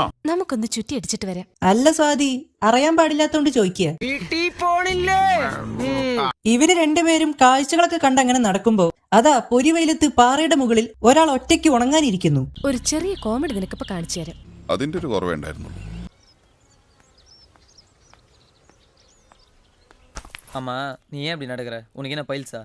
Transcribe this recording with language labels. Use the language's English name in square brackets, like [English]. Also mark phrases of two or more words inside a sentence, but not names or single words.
[Malayalam] നമുക്കൊന്ന് ചുറ്റി അടിച്ചിട്ട് വരാം. അല്ല സ്വാതി, അറിയാൻ പാടില്ലാത്തോണ്ട് ചോദിക്കുക. ഇവര് രണ്ടുപേരും കാഴ്ചകളൊക്കെ കണ്ടങ്ങനെ നടക്കുമ്പോ അതാ പൊരിവെയിലത്ത് പാറയുടെ മുകളിൽ ഒരാൾ ഒറ്റയ്ക്ക് ഉണങ്ങാനിരിക്കുന്നു. ഒരു ചെറിയ കോമഡി നിനക്കിപ്പോ കാണിച്ചു തരാം. അതിന്റെ ഒരു കുറവുണ്ടായിരുന്നു. [Tamil] ஆமா, நீ ஏன் அப்படி நடக்கிற? உனக்கு என்ன பைல்ஸா?